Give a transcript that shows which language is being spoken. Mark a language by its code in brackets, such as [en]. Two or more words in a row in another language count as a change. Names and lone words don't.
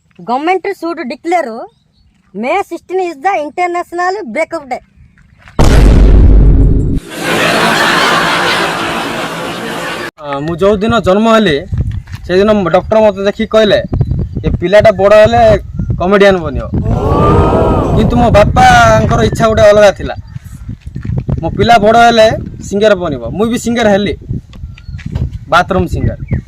[en] Government should declare May 16 is the International Breakup Day. [or] ମୁଁ ଯୋଉ ଦିନ ଜନ୍ମ ହେଲି ସେ ଦିନ ଡାକ୍ତର ମତେ ଦେଖି କହିଲେ ଏ ପିଲାଟା ବଡ଼ ହେଲେ କମେଡିଆନ ବନିବ କିନ୍ତୁ ମୋ ବାପା ଇଚ୍ଛା ଗୋଟେ ଅଲଗା ଥିଲା ମୋ ପିଲା ବଡ଼ ହେଲେ ସିଙ୍ଗର ବନିବ ମୁଁ ଭି ସିଙ୍ଗର ହେଲି [en] bathroom singer